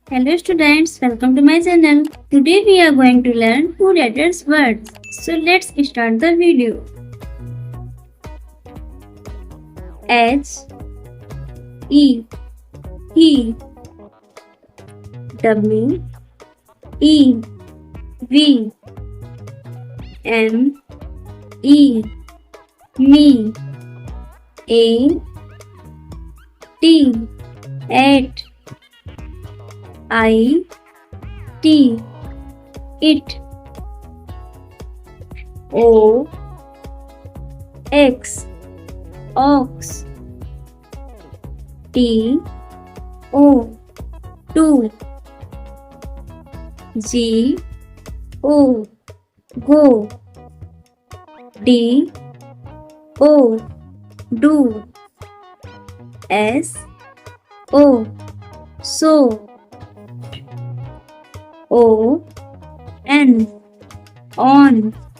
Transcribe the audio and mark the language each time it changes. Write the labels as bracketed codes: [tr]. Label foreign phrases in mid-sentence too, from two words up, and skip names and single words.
[en] Hello students, welcome to my channel. Today we are going to learn 2 letters words. So let's start the video. H E he W E V M E me A T at I T it O X ox T O two G O go D O do S O so O N on